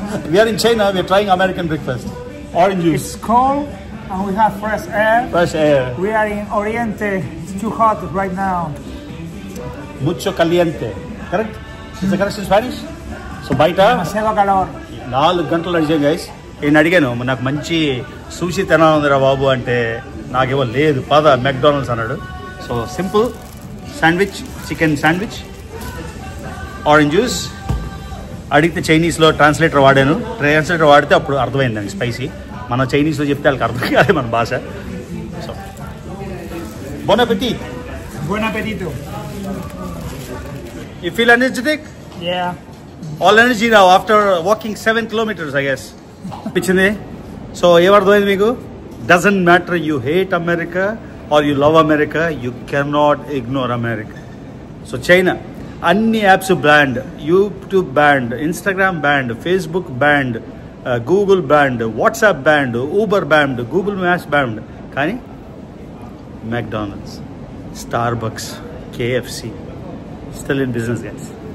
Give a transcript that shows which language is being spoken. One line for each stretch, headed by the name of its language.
English: We are in China, we're trying American breakfast. Orange juice. it's cold and we have fresh air. Fresh air. We are in Oriente. It's too hot right now.
Spanish: Mucho caliente. Correct?
English: Is it correct in Spanish?
Telugu: So బయట
Spanish: Demasiado calor.
Telugu: 4 గంటలు అడిగాను guys. నేను అడిగాను, నాకు మంచి sushi తినాలందిరా బాబు అంటే నాకేమో లేదు, పద మెక్డానల్డ్స్ అన్నాడు. So simple sandwich, chicken sandwich, orange juice. అడిగితే చైనీస్లో ట్రాన్స్లేటర్ వాడాను. ట్రాన్స్లేటర్ వాడితే అప్పుడు అర్థమైందండి స్పైసీ. మన చైనీస్లో చెప్తే వాళ్ళకి అర్థం కాదు మన భాష.
French: సో బోన్ అపెటిట్.
Spanish: Buen apetito.
English: You feel energetic? Yeah. All energy now after walking 7 kilometers, I guess. Pichinde.
Telugu: So, ఏమర్థమైంది మీకు?
English: Doesn't matter you hate America or you love America, you cannot ignore America. So, China.
Telugu: అన్ని apps band, YouTube band, Instagram band, Facebook band, Google band, WhatsApp band, Uber band, Google maps band.
English: కానీ McDonald's, Starbucks, KFC still in business guys.